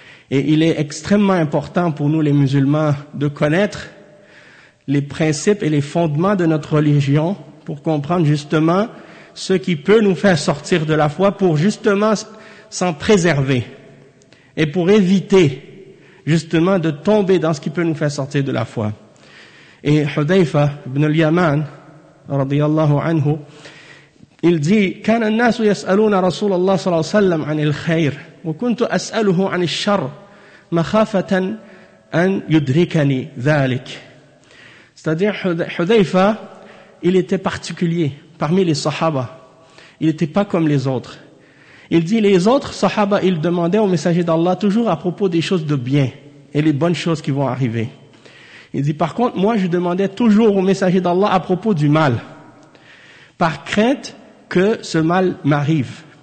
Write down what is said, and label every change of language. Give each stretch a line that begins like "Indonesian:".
French: Et il est extrêmement important pour nous les musulmans de connaître les principes et les fondements de notre religion pour comprendre justement ce qui peut nous faire sortir de la foi pour justement s'en préserver et pour éviter justement de tomber dans ce qui peut nous faire sortir de la foi. Et Hudhayfa ibn al-Yaman, radiyallahu anhu, il dit
Arabic: « كان الناس يسألون رسول الله صلى الله عليه وسلم عن الخير وكنت أسأله عن الشر مخافة أن يدركني ذلك »
French: C'est-à-dire Hudhayfa, il était particulier parmi les sahaba. Il n'était pas comme les autres. Il dit, les autres sahaba, ils demandaient au messager d'Allah toujours à propos des choses de bien et les bonnes choses qui vont arriver. Il dit, par contre, moi, je demandais toujours au messager d'Allah à propos du mal, par crainte que ce mal m'arrive.